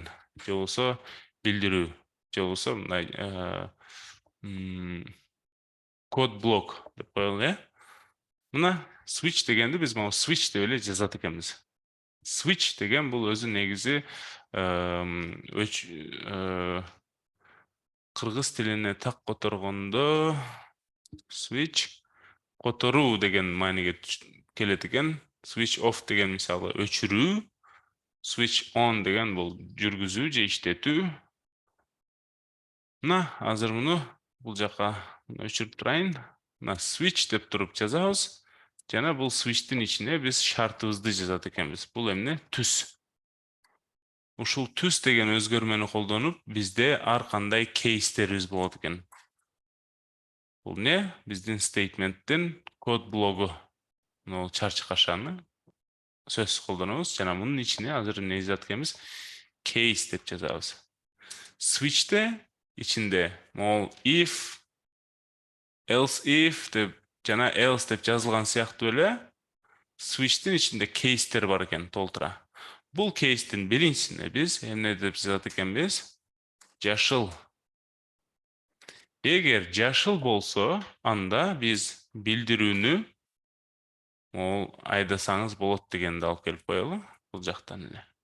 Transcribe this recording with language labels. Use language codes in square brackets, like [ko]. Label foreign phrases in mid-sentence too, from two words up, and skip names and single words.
[ky] Же болбосо билдирүү, же болбосо мындай код блок деп коелу, Мына switch дегенди биз могу switch деп эле жазат экенбиз. Switch деген бул өзү негизи кыргыз тилине так которгондо switch которуу деген мааниге келет экен. [en] Switch off [ky] деген мисалы өчүрүү, [en] switch on [ky] деген бул жүргүзүү же иштетүү. Мына азыр муну бул жака өчүрүп турайын. Мына switch деп туруп жазабыз. Жана бул switch'тин ичине биз шартыбызды жазат экенбиз. Бул эмне? Түс. Ушул түс деген өзгөрмөнү колдонуп, бизде ар кандай кейстерибиз болот экен. Бул не? Биздин стейтменттин код блогу. Бул чарчы кашаны сөз колдонобуз. Жана мунун ичине азыр эмне жазат экенбиз? Кейс деп жазабыз. Switch'те ичинде могул [en] if, else if [ky] деп жана else деп жазылган сыяктуу эле switch'тин ичинде кейстер бар экен толтура. Бул кейстин биринчисине биз эмне деп жазат экенбиз? Жашыл. Эгер жашыл болсо, анда биз билдирүүнү Ол айдасаңыз болот дегенди алып келип коелу бул жактан эле.